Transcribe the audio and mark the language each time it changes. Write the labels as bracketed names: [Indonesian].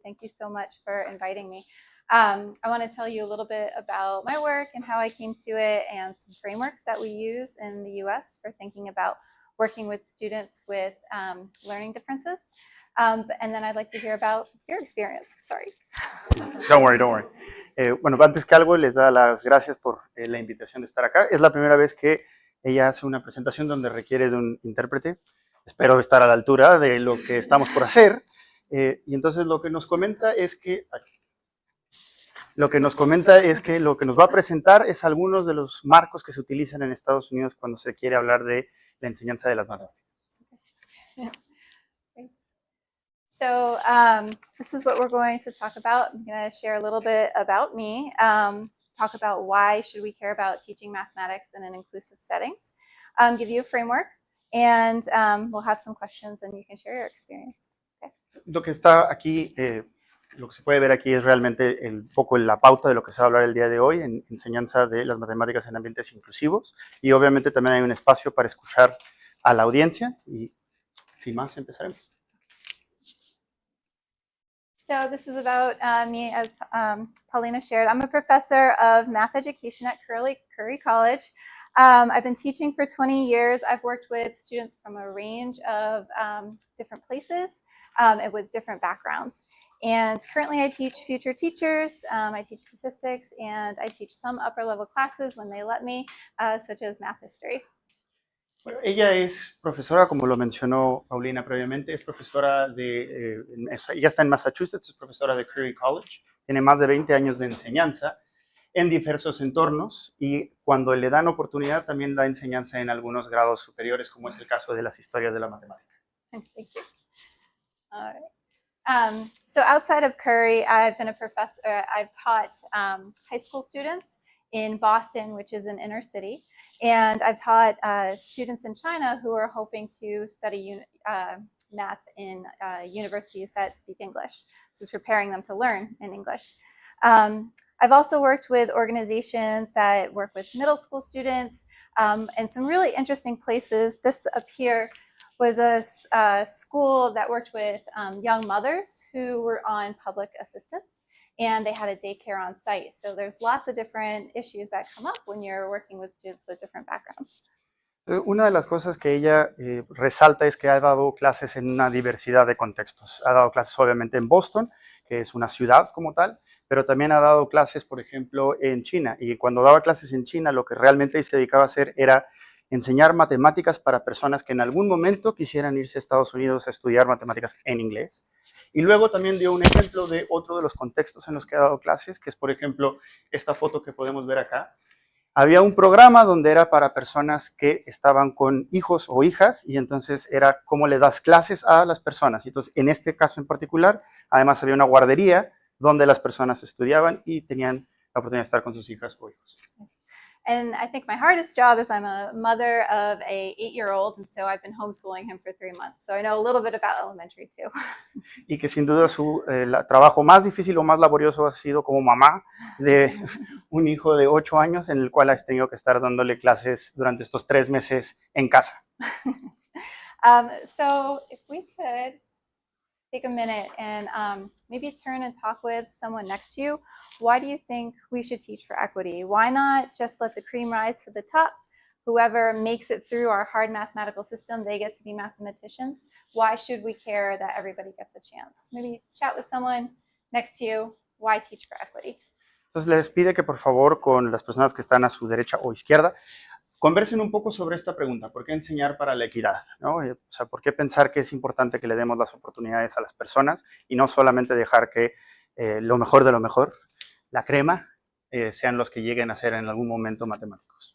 [English] Thank you so much for inviting me. I want to tell you a little bit about my work and how I came to it and some frameworks that we use in the US for thinking about working with students with learning differences. And then I'd like to hear about your experience. Sorry. Don't worry, don't worry. [Spanish] Bueno, antes que algo, les da las gracias por la invitación de estar acá. Es la primera vez que ella hace una presentación donde requiere de un intérprete. Espero estar a la altura de lo que estamos por hacer. Y entonces lo que nos comenta es que lo que nos va a presentar es algunos de los marcos que se utilizan en Estados Unidos cuando se quiere hablar de la enseñanza de las matemáticas. [English] So this is what we're going to talk about. I'm going to share a little bit about me, talk about why should we care about teaching mathematics in an inclusive settings, give you a framework, and we'll have some questions and you can share your experience. Okay. [Spanish] Lo que está aquí, lo que se puede ver aquí es realmente un poco la pauta de lo que se va a hablar el día de hoy en enseñanza de las matemáticas en ambientes inclusivos, y obviamente también hay un espacio para escuchar a la audiencia y sin más empezaremos. [English] So this is about me, as Paulina shared. I'm a professor of math education at Curry College. I've been teaching for 20 years. I've worked with students from a range of different places and with different backgrounds. And currently I teach future teachers, I teach statistics, and I teach some upper level classes when they let me, such as math history. [Spanish] Bueno, ella es profesora, como lo mencionó Paulina previamente, es profesora ella está en Massachusetts, es profesora de Curry College, tiene más de 20 años de enseñanza en diversos entornos y cuando le dan oportunidad también da enseñanza en algunos grados superiores, como es el caso de las historias de la matemática. [English] Thank you. All right. So outside of Curry, I've been a professor, I've taught high school students in Boston, which is an inner city. And I've taught students in China who are hoping to study math in universities that speak English. So it's preparing them to learn in English. I've also worked with organizations that work with middle school students and some really interesting places. This up here was a school that worked with young mothers who were on public assistance. And they had a daycare on site. So there's lots of different issues that come up when you're working with students with different backgrounds. [Spanish] Una de las cosas que ella resalta es que ha dado clases en una diversidad de contextos. Ha dado clases obviamente en Boston, que es una ciudad como tal, pero también ha dado clases, por ejemplo, en China. Y cuando daba clases en China, lo que realmente se dedicaba a hacer era enseñar matemáticas para personas que en algún momento quisieran irse a Estados Unidos a estudiar matemáticas en inglés. Y luego también dio un ejemplo de otro de los contextos en los que ha dado clases, que es, por ejemplo, esta foto que podemos ver acá. había un programa donde era para personas que estaban con hijos o hijas y entonces era cómo le das clases a las personas. Entonces, en este caso en particular, además había una guardería donde las personas estudiaban y tenían la oportunidad de estar con sus hijas o hijos. [English] And I think my hardest job is I'm a mother of a 8-year-old, and so I've been homeschooling him for 3 months. So I know a little bit about elementary too. [Spanish] Y que sin duda su trabajo más difícil o más laborioso ha sido como mamá de un hijo de 8 años en el cual has tenido que estar dándole clases durante estos 3 meses en casa. [English] So if we could take a minute and maybe turn and talk with someone next to you. Why do you think we should teach for equity? Why not just let the cream rise to the top? Whoever makes it through our hard mathematical system, they get to be mathematicians. Why should we care that everybody gets a chance? Maybe chat with someone next to you. Why teach for equity? [Spanish] Entonces les pide que por favor con las personas que están a su derecha o izquierda conversen un poco sobre esta pregunta. ¿Por qué enseñar para la equidad? ¿No? O sea, ¿por qué pensar que es importante que le demos las oportunidades a las personas y no solamente dejar que lo mejor de lo mejor, la crema, sean los que lleguen a ser en algún momento matemáticos?